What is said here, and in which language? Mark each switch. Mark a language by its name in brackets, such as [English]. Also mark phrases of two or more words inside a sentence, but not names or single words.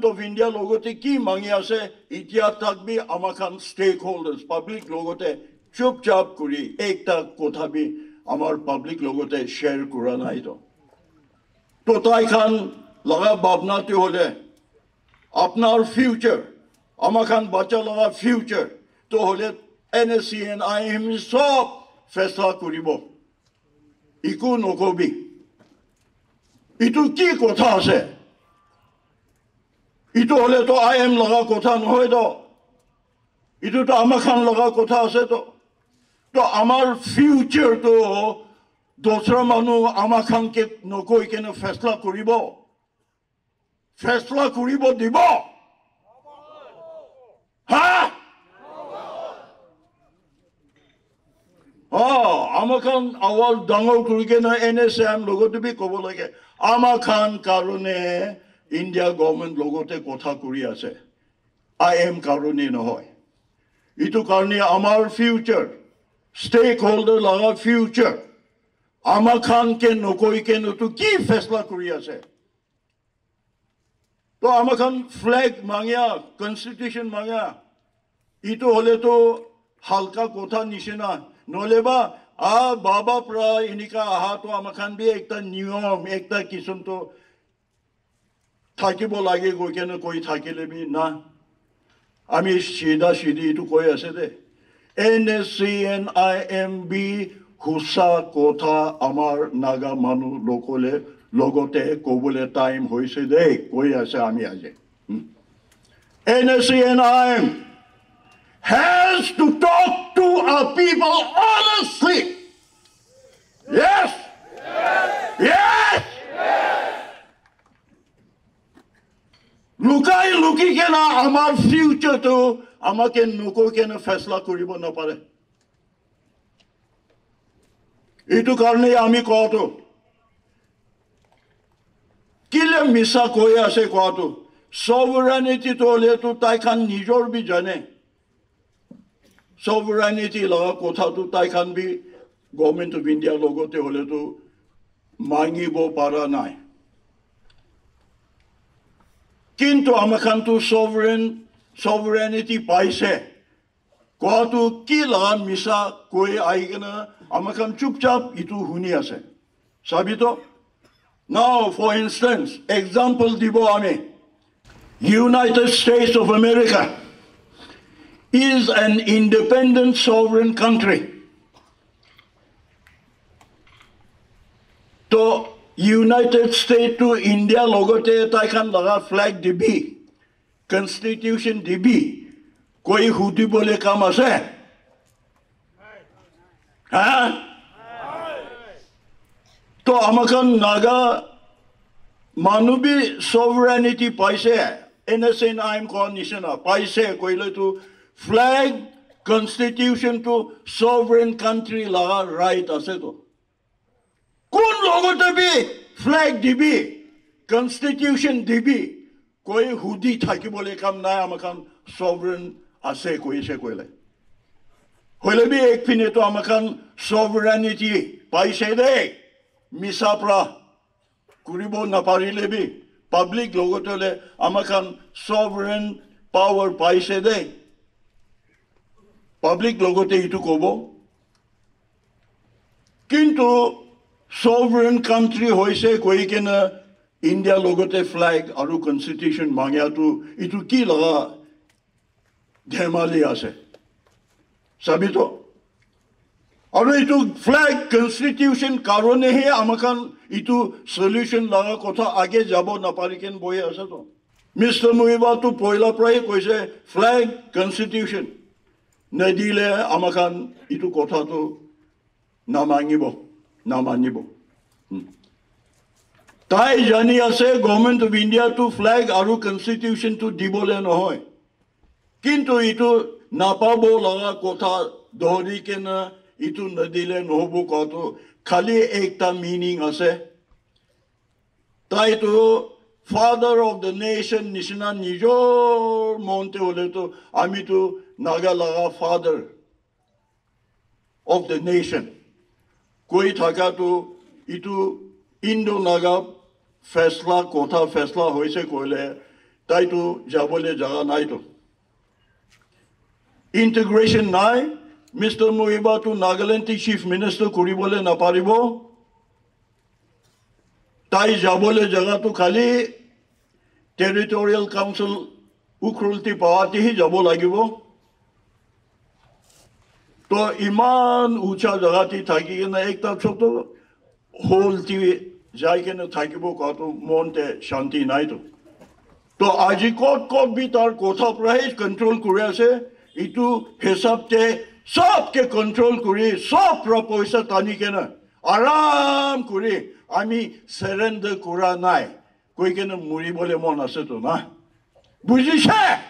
[English] of India [Naga Pidgin] লগতে কি মাঙি আছে ইতিয়া থাকবি আমা খান [English] stake holders public [Naga Pidgin] লগতে চুপচাপ করি একটা কথা বি আমার পাবলিক লগতে শেয়ার করা নাই তো তাই খান লাগা ভাবনাতে হলে আপনার ফিউচার আমা খান বাচ্চা লাগা ফিউচার তো হলে NSA&IM সব ফেসলা করিব ইকো নকবি ইটো কি কথা আছে ইটো হলে তো IM লাগা কথা নহয় তো ইটো তো আমা খান লাগা কথা আছে তো আমার ফিউচার তো দোসরা মানুহ আমা খানকে নকৈ কেনে ফেসলা করিব দিব হ্যাঁ আমা খান আওয়াজ ডাঙৰ কৰি কেনে NSA&IM লগতে বি ক'ব লাগে আমা খান কারণে [English] India government [Naga Pidgin] লগতে কথা কৰি আছে IM কারণে নহয় ইটো কারণে আমার [English] future stake holder [Naga Pidgin] লাগা ফিউচার আমা খানকে নকৈ কেনে তো কি ফেসলা কৰি আছে তো আমা খান ফ্ল্যাগ মাঙিয়া কনস্টিটিউশন মাঙিয়া ইটো হলে তো হালকা কথা নিচিনা নহলে বা বাবা পৰা এনেকা আহা তো আমা খান বি একটা নিয়ম একটা কিসম তো থাকিব লাগে গৈ কেনে কৈ থাকিলে বি না আমি সিধা সিধি ইটো কৈ আছে দে NSA&IM বি হুসা কথা আমার নাগা মানুহ লোকলে লগতে কবলে টাইম হৈছে দে কৈ আছে আমি আজি [English] NSA&IM has to talk to our people honestly. Yes. Yes. [Naga Pidgin] লুকি কেনা আমার ফিউচার তো আমাকে নকৈ কেনে ফেসলা করিব নপারে এইটো কারণে আমি কোৱাটো কিলে মিছা কৈ আছে কোৱাটো সভরেনিটি তো হলে তো তাই খান নিজৰ বি জানে সভরেনিটি লগা কথা তো তাই খান বি [English] Government of India [Naga Pidgin] লগতে হলে তো মাঙিব পারা নাই কিন্তু আমা খান তো সভরেনিটি পাইছে কোৱাটো কি লগা মিছা কৈ আহি কেনে আমা খান চুপচাপ ইটো শুনি আছে চাবি তো [English] Now, for instance, example [Naga Pidgin] dibo ami [English] United States of America is an independent sovereign country. [Naga Pidgin] To United States to India logote taikan laga flag dibi constitution dibi koi hudi bole kam ase ha তো আমাখান নাগা মানুবি সভরেনিটি পাইছে NSA&IM কোন নিচিনা পাইছে কইলে তো [English] flag constitution [Naga Pidgin] তো [English] sovereign country [Naga Pidgin] লাগা রাইট আছে তো কোন লগতে বি ফ্ল্যাগ দিবি কনস্টিটিউশন দিবি কই হুদি থাকিবলে কাম নাই আমাখান সভরেন আছে কইছে কইলে হইলে বি এক পিনে তো আমাখান সভরেনিটি পাইছে দে মিছাপ্ৰা কৰিব নাপাৰিলে বি পাব্লিক লগতে আমাখান [English] sovereign power [Naga Pidgin] পাইছে দে পাব্লিক লগতে ইটো কব কিন্তু [English] sovereign country [Naga Pidgin] হৈছে কৈ কেনে ইন্ডিয়া লগতে ফ্ল্যাগ আৰু কনস্টিটিউশন মাঙিয়াটো ইটো কি লগা ধেমালি আছে চাবি তো আৰু ইটো [English] flag constitution [Naga Pidgin] কারণেহে আমাখান ইটো সলিউশন লাগা কথা আগে যাব নাপাৰি কেন বই আছে তো মিস্টার মুহিবা তো পয়লা প্রায় কইছে [English] flag constitution [Naga Pidgin] নদিলে আমাখান ইটো কথা তো নামানিব তাই জানি আছে [English] Government of India [Naga Pidgin] তো ফ্ল্যাগ আৰু কনস্টিটিউশন তো দিবলে নহয় কিন্তু ইটো নাপাব লাগা কথা ধৰি কেনে ইটো নদিলে নহব কত খালি একটা মিনিং আছে তাইতো [English] father of the nation [Naga Pidgin] নিচিনা নিজৰ মনতে হলেতো আমিতো নাগা লাগা [English] father of the nation [Naga Pidgin] কৈ থাকাতো ইটো ইণ্ডো নাগা ফেসলা কথা ফেসলা হৈছে কইলে তাইতো যাবলে জাগা নাইতো ইন্টিগ্রেশন নাই মিস্টার মুহিবা তো [English] Nagaland chief minister [Naga Pidgin] করিবলে না পারিব তাই যাবলে জাগা তো খালি [English] territorial council [Naga Pidgin] উখরুলতি পাওয়াতেই যাব লাগিব তো ইমান উঁচা জাগাতে থাকি কিনে একটা ছোট হোলটি যাই কিনে থাকিব কত মনতে শান্তি নাই তো আজি কত কত বি তার কথা প্রায় কন্ট্রোল করে আছে ইটু হিসাবতে সবকে কন্ট্রোল করে সব পয়সা টানি কেনে আরাম করে আমি সারেন্ডার করা নাই কই কেনে মরিবলে মন আছে তো না বুঝিছে